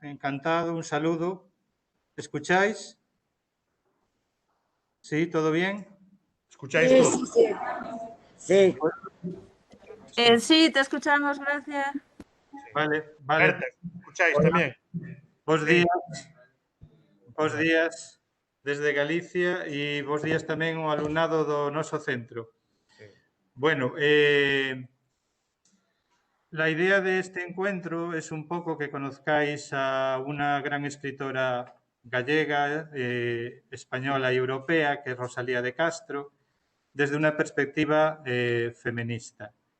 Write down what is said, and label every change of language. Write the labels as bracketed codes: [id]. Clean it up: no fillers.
[es] Encantado, un saludo. ¿Escucháis? ¿Sí? ¿Todo bien? ¿Escucháis todo? Sí. Sí, te escuchamos, gracias. Vale. Berta, ¿escucháis también? [gl] Bos días desde Galicia e bos días tamén ao alumnado do noso centro. [es] Bueno, la idea de este encuentro es un poco que conozcáis a una gran escritora gallega, española y europea, que es Rosalía de Castro, desde una perspectiva feminista.